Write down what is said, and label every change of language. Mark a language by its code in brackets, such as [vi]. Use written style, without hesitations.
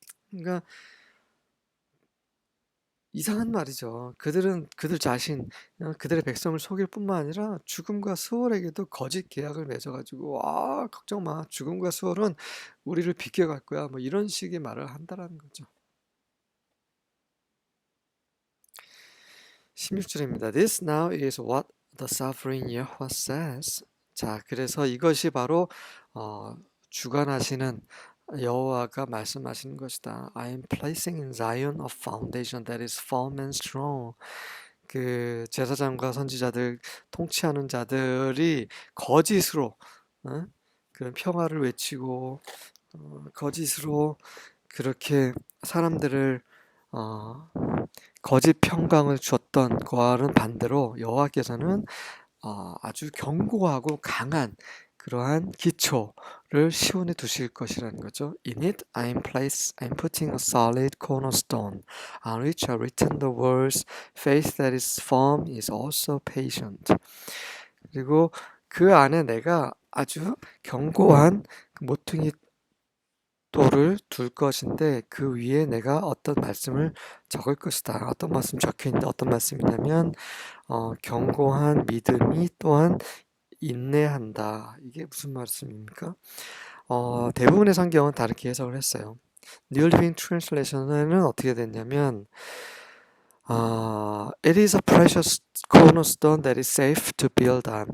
[ko] 그러니까 이상한 말이죠. 그들은 그들 자신, 그들의 백성을 속일 뿐만 아니라 죽음과 수월에게도 거짓 계약을 맺어가지고 걱정 마, 죽음과 수월은 우리를 비껴갈 거야, 뭐 이런 식의 말을 한다라는 거죠. 16절입니다. [en] This now is what the sovereign Yahweh says. [ko] 자, 그래서 이것이 바로 주관하시는 여호와가 말씀하시는 것이다. [en] I am placing in Zion a foundation that is firm and strong. [ko] 그 제사장과 선지자들, 통치하는 자들이 거짓으로 그런 평화를 외치고 거짓으로 그렇게 사람들을 거짓 평강을 주었던 것과는 반대로 여호와께서는 아주 견고하고 강한 그러한 기초를 시온에 두실 것이라는 거죠. [en] In it I'm putting a solid cornerstone on which are written the words faith that is firm is also patient. [ko] 그리고 그 안에 내가 아주 견고한 모퉁이 돌을 둘 것인데 그 위에 내가 어떤 말씀을 적을 것이다. 어떤 말씀 적혀 있는데 어떤 말씀이냐면 견고한 믿음이 또한 인내한다. 이게 무슨 말씀입니까? 대부분의 성경은 다르게 해석을 했어요. [en] New Living Translation [ko] 에는 어떻게 됐냐면 [en] It is a precious cornerstone that is safe to build on.